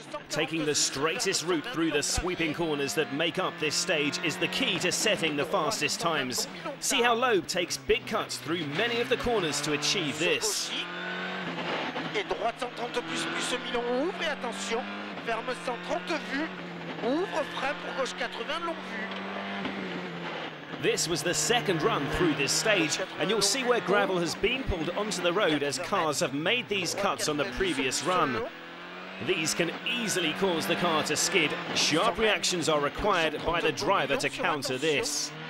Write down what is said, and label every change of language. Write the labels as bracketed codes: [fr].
[en] Taking the straightest route through the sweeping corners that make up this stage is the key to setting the fastest times. See how Loeb takes big cuts through many of the corners to achieve this. [fr] Et droite 130 plus Milan ouvre et attention, ferme 130 vue, ouvre frein pour gauche 80 longue vue. [en] This was the second run through this stage, and you'll see where gravel has been pulled onto the road as cars have made these cuts on the previous run. These can easily cause the car to skid. Sharp reactions are required by the driver to counter this.